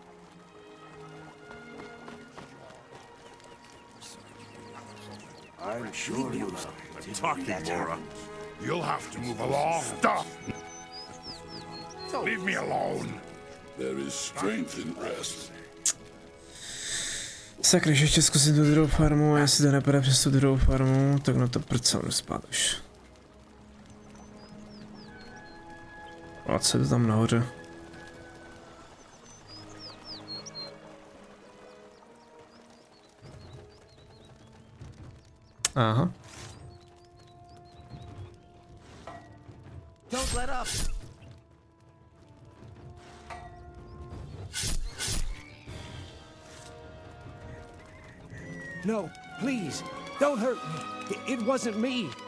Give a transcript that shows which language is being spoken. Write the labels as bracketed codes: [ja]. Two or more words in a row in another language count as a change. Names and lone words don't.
[en] I'm sure you Talking, Laura. You'll have to move along. Stop! Leave me alone. There is strength in rest. [cs] Sakra, ještě zkusím tu druhou farmu, a jestli to nepůjde přes tu druhou farmu, tak na to prcám spát už. A co je to tam nahoře? Aha. [en] Don't let up. No, please, don't hurt me. It wasn't me.